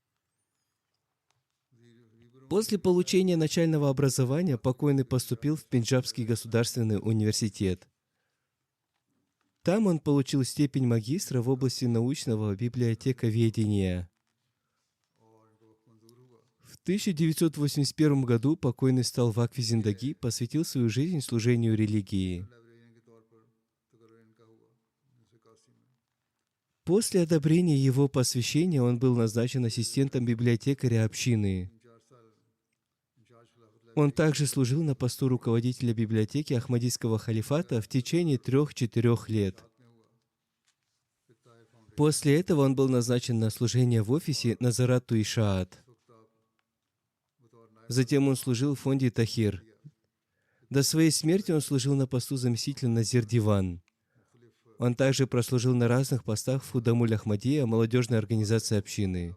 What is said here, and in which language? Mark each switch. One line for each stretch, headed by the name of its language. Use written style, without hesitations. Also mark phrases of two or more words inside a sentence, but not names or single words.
Russian: После получения начального образования покойный поступил в Пенджабский государственный университет. Там он получил степень магистра в области научного библиотековедения. В 1981 году покойный стал в
Urdu: وقف زندگی,
Russian: посвятил свою жизнь служению религии.
Urdu: لائبریرین کے طور پر تقرر ان کا ہوا 1981 میں.
Russian: После одобрения его посвящения он был назначен ассистентом библиотекаря общины.
Urdu: 4 سال انچارج خلافت
Russian: Он также служил на посту руководителя библиотеки Ахмадийского халифата в течение 3-4 лет.
Urdu: میں ہوا۔ پھر طائف فاؤنڈیشن
Russian: После этого он был назначен на служение в офисе Назарат Туишаат.
Urdu: بطور نائب
Russian: Затем он служил в фонде Тахир. До своей смерти он служил на посту заместителя Назир Диван. Он также прослужил на разных постах в Худамуль Ахмадия, молодежной организации общины.